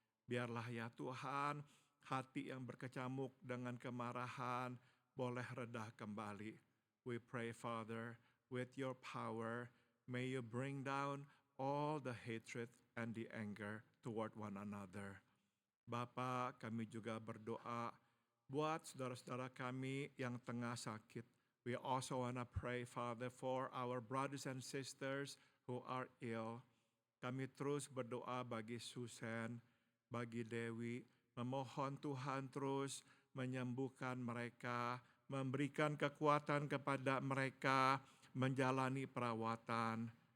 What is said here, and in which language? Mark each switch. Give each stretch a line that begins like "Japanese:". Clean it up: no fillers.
Indonesian: Biarlah ya Tuhan, hati yang berkecamuk dengan kemarahan boleh reda kembali.
English: We pray, Father, with your power, may you bring down all the hatred and the anger toward one another.
Indonesian: Bapa, kami juga berdoa buat saudara-saudara kami yang tengah sakit.
English: We also want to pray, Father, for our brothers and sisters who are ill.
Indonesian: Kami terus berdoa bagi Susan, bagi Dewi, memohon Tuhan terus menyembuhkan mereka, memberikan kekuatan kepada mereka menjalani perawatan.